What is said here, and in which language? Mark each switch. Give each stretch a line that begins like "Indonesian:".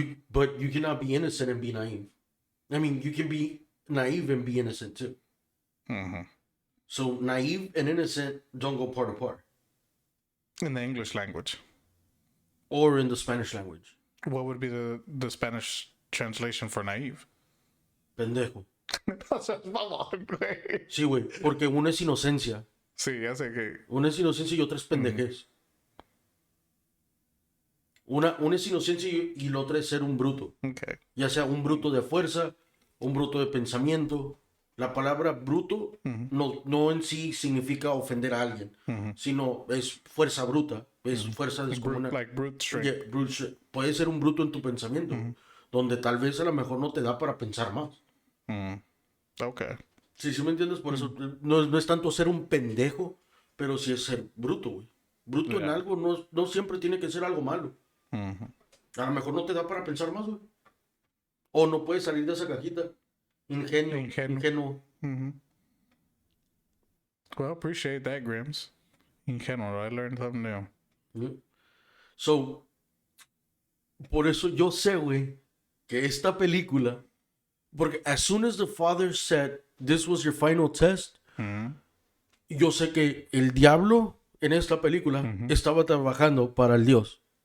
English: But you cannot be innocent and be naive. I mean, you can be naive and be innocent too. Mm-hmm. So naive and innocent don't go part apart. In the English language, Or in the Spanish language. what would be the Spanish translation for naive?
Spanish: Pendejo. O sea, mamón, güey. Sí, güey. Porque uno es inocencia. Sí, ya sé que. Una es inocencia y otra es pendejez. Una es inocencia y la otra es ser un bruto.
English: Okay.
Spanish: Ya sea un bruto de fuerza, un bruto de pensamiento. La palabra bruto no en sí significa ofender a alguien, sino es fuerza bruta, es fuerza descomunal.
English: Like brute strength. Yeah, brute strength.
Spanish: Puedes ser un bruto en tu pensamiento, donde tal vez a lo mejor no te da para pensar más.
English: Okay.
Spanish: Sí, sí me entiendes, por eso no es tanto ser un pendejo, pero sí es ser bruto, güey. Bruto en algo no siempre tiene que ser algo malo. A lo mejor no te da para pensar más, güey. O no puedes salir de esa cajita. Ingenuo.
English: Well, appreciate that, Grims. In general, I learned something new.
Spanish: So, por eso yo sé, güey, que esta película, porque
English: as soon as the father said, this was your final test,
Spanish: yo sé que el diablo en esta película estaba trabajando para el Dios.